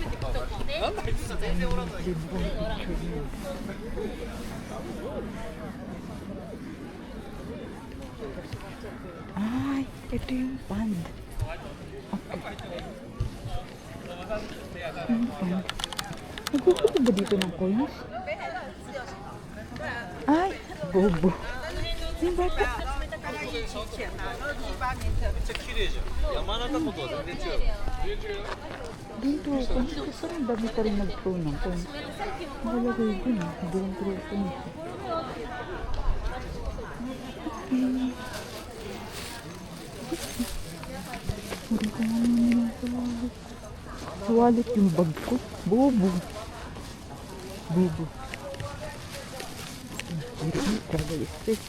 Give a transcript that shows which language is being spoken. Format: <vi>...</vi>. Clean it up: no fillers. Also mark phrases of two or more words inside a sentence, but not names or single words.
<tl>Limbang picture niya. Ay, ito yung pond. Okay. Yung pond. Nagkukuha ba dito ng coins? Ay, bobo. Yung bata.</tl> <ja>山中湖とは全然違う。</ja> <tl>Dito, kung saan ang dami pa rin nag-throw ng coins. Nakalagay dun,</tl> <en>don't throw coins.</en> <tl>Hindi ko naman sa wallet. Sa wallet yung bag ko. Bobo. Bobo. Hindi</tl> <en>travel space.</en>